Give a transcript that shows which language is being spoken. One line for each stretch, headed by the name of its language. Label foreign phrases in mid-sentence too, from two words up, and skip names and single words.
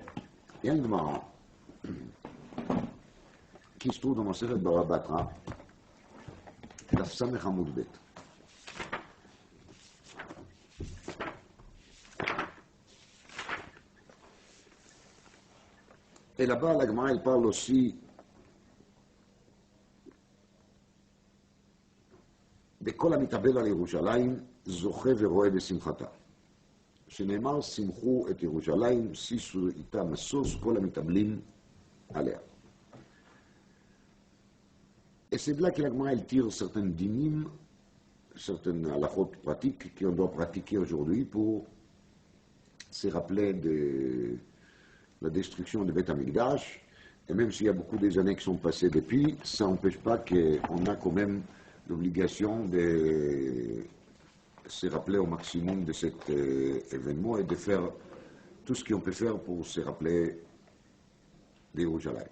French: Il y a une Gemara qui se trouve dans Masechet Baba Batra, Daf Samech Amud Bet. Et là-bas, la Gemara, elle parle aussi de
Hebrew: כל המתאבל על ירושלים, זוכה ורואה בשמחתה. שנאמר, שמחו את ירושלים, שישו איתה משוש, כל המתאבלים עליה.
French: Et c'est de là que la Gemara, elle tire certaines dynimes, certaines halachot pratiques qu'on doit pratiquer aujourd'hui pour se rappeler de la destruction de
Hebrew: בית המקדש.
French: Et même s'il y a beaucoup des années qui sont passées depuis, ça n'empêche pas qu'on a quand même l'obligation de se rappeler au maximum de cet événement et de faire tout ce qu'on peut faire pour se rappeler de Jérusalem.